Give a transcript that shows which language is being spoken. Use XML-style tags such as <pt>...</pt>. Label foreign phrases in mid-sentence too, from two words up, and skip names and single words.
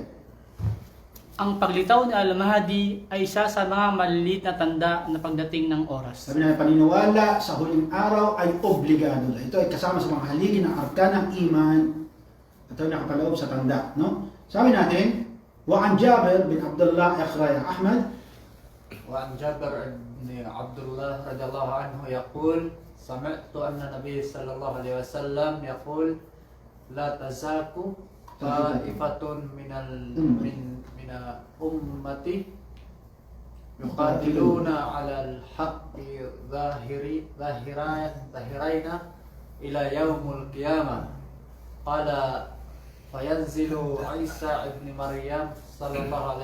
<tl>Ang paglitaw ni Al-Mahdi ay isa sa mga maliliit na tanda na pagdating ng oras. Sabi na paniniwala sa huling araw ay obligado na. Ito ay kasama sa mga haligi ng arkan ng iman. Ito ay nakapaloob sa tanda. No? Sabi natin,</tl> <ar>وعن جابر بن عبد الله أخرجه أحمد. وعن جابر بن عبد الله رضي الله عنه يقول سمعت أن النبي صلى الله عليه وسلم يقول لا تزاك طائفة من أمتي يقاتلون على الحق ظاهرين إلى يوم القيامة قال فينزل عيسى ابن مريم صلى الله</ar>